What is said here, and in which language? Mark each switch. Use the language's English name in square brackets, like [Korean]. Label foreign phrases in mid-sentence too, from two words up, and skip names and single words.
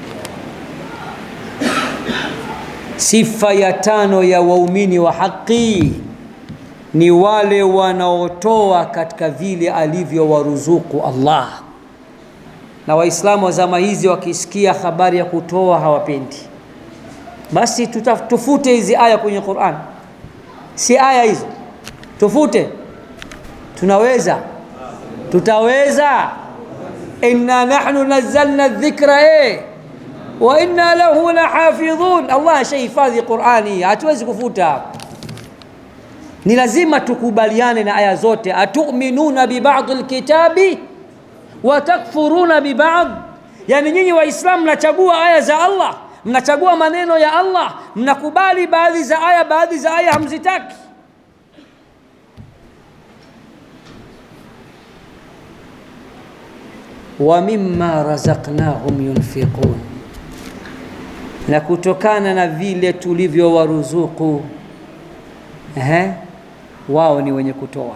[Swahili] Sifa ya 5 ya waumini wa haki ni wale wanaotoa katika vile alivyowaruzuku Allah. Na Waislamu wa zama hizi wakisikia habari ya kutoa hawapendi. Basi tufute hizi aya kwenye Qur'an. Si aya hizo, tufute. Tunaweza, tutaweza. [Arabic] إنا نحن نزلنا الذكر وإنا له لحافظون. [Swahili] Allah ashahifadhi Qur'ani, hatuwezi kufuta. Ni lazima tukubaliane na aya zote. [Arabic] أتؤمنون ببعض الكتاب وتكفرون ببعض. [Swahili] Yani nyinyi Waislamu mnachagua aya za Allah, mnachagua maneno ya Allah, mnakubali baadhi za aya hamzitaki. [Arabic] ومما رزقناهم ينفقون, [Swahili] na kutokana na vile tulivyowaruzuku wao ni wenye kutoa.